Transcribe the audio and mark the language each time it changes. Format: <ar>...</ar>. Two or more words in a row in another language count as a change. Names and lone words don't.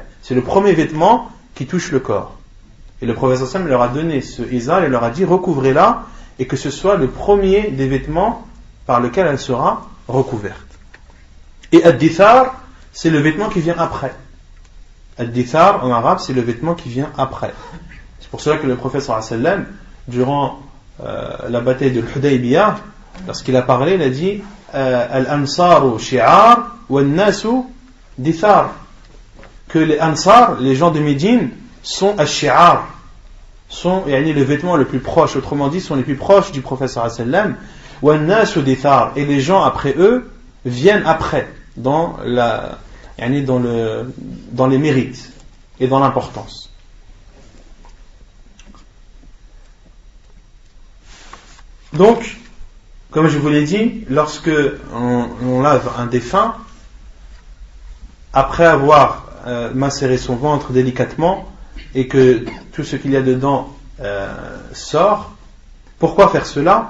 <fr>C'est le premier vêtement qui touche le corps. Et le prophète</fr> <ar>صلى الله عليه وسلم</ar> <fr>leur a donné ce izar et leur a dit recouvrez-la, et que ce soit le premier des vêtements par lequel elle sera recouverte. Et ad-dithar, c'est le vêtement qui vient après. Ad-dithar en arabe, c'est le vêtement qui vient après. C'est pour cela que le prophète</fr> <ar>صلى الله عليه وسلم,</ar> <fr>durant la bataille de l'Hudaybiyah, lorsqu'il a parlé, il a dit</fr> <ar>الأنصار شعار والناس دثار,</ar> <fr>que les ansar, les gens de Médine, sont ash-shi'ar, sont le vêtement le plus proche, autrement dit sont les plus proches du prophète</fr> <ar>صلى الله عليه وسلم, والناس دثار,</ar> <fr>et les gens après eux viennent après dans les mérites et dans l'importance. Donc, comme je vous l'ai dit, lorsque on lave un défunt, après avoir macéré son ventre délicatement et que tout ce qu'il y a dedans sort, pourquoi faire cela?</fr>